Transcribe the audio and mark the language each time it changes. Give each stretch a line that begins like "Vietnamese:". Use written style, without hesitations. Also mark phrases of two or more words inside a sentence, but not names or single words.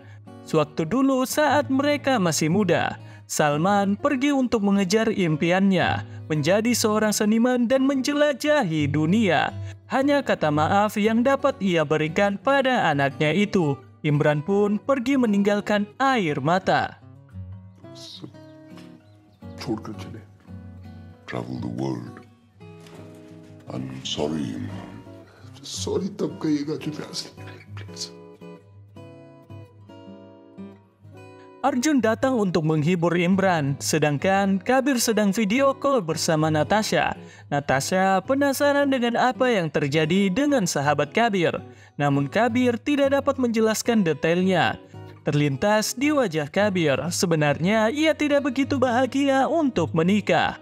Indonesian: Sewaktu dulu saat mereka masih muda, Salman pergi untuk mengejar impiannya, menjadi seorang seniman dan menjelajahi dunia. Hanya kata maaf yang dapat ia berikan pada anaknya itu. Imran pun pergi meninggalkan air mata.
Hindi: छोड़कर चले.
English: Travel the world. I'm sorry, Imran.
Hindi: Sorry तब कहिएगा जो प्यार से please.
Indonesian: Arjun datang untuk menghibur Imran, sedangkan Kabir sedang video call bersama Natasha. Natasha penasaran dengan apa yang terjadi dengan sahabat Kabir, namun Kabir tidak dapat menjelaskan detailnya. Terlintas di wajah Kabir, sebenarnya ia tidak begitu bahagia untuk menikah.